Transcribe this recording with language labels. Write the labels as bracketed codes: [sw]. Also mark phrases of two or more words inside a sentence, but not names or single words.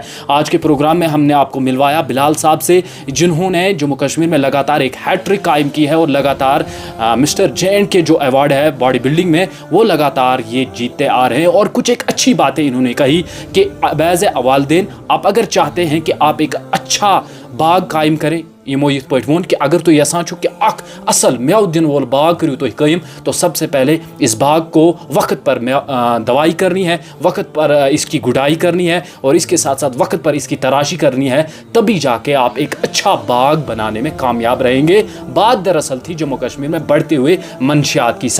[ur] آج کے پروگرام میں ہم نے آپ کو ملوایا بلال صاحب سے, جنہوں نے جموں کشمیر میں لگاتار ایک ہیٹرک قائم کی ہے اور لگاتار مسٹر JNK کے جو ایوارڈ ہے باڈی بلڈنگ میں وہ لگاتار یہ جیتتے آ رہے ہیں. اور کچھ ایک اچھی باتیں انہوں نے کہی کہ [en] as a [ur] والدین آپ اگر چاہتے ہیں کہ آپ ایک اچھا باغ قائم کریں, [ks] یمو یت پٲٹھۍ ووٚن کہ اگر تُہۍ یژھان چھُو کہ اکھ اصل میوٕ دِنہٕ وول باغ کٔرِو تُہۍ قٲیِم, [ur] تو سب سے پہلے اس باغ کو وقت پر دوائی کرنی ہے, وقت پر اس کی گڈائی کرنی ہے, اور اس کے ساتھ ساتھ وقت پر اس کی تراشی کرنی ہے, تبھی جا کے آپ ایک اچھا باغ بنانے میں کامیاب رہیں گے. بات دراصل تھی جموں کشمیر میں بڑھتے ہوئے منشیات کی.